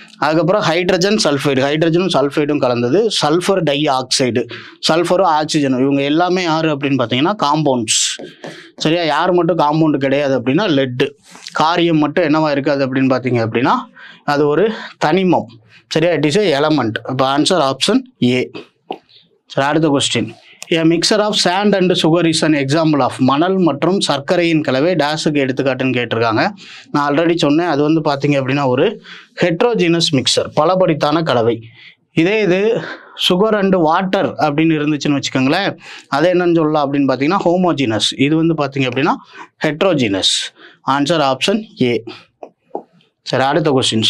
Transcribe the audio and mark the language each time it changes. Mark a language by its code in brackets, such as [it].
[ta] அதுக்கப்புறம் hydrogen sulphide, ஹைட்ரஜனும் சல்ஃபைடும் கலந்தது. Sulphur di oxide, சல்ஃபரும் ஆக்சிஜனும், இவங்க எல்லாமே யார் அப்படின்னு பார்த்தீங்கன்னா காம்பவுண்ட்ஸ். சரியா? யார் மட்டும் காம்பவுண்டு கிடையாது அப்படின்னா லெட்டு. காரியம் மட்டும் என்னவா இருக்காது அப்படின்னு பார்த்தீங்க அப்படின்னா அது ஒரு தனிமம். சரியா? [en] It is a element. [ta] இப்போ ஆன்சர் ஆப்ஷன் ஏ. சரி, அடுத்த question. [en] A mixture of sand and sugar is an example of. [ta] மணல் மற்றும் சர்க்கரையின் கலவை டேஷுக்கு எடுத்துக்காட்டுன்னு கேட்டிருக்காங்க. நான் ஆல்ரெடி சொன்னேன், அது வந்து பார்த்தீங்க அப்படின்னா ஒரு ஹெட்ரோஜீனஸ் மிக்சர், பலபடித்தான கலவை. இதே இது சுகர் அண்டு வாட்டர் அப்படின்னு இருந்துச்சுன்னு வச்சுக்கோங்களேன், அதை என்னன்னு சொல்லலாம் அப்படின்னு பார்த்தீங்கன்னா ஹோமோஜீனஸ். இது வந்து பார்த்தீங்க அப்படின்னா ஹெட்ரோஜீனஸ். Answer option A. சரி, அடுத்த கொஸ்டின்.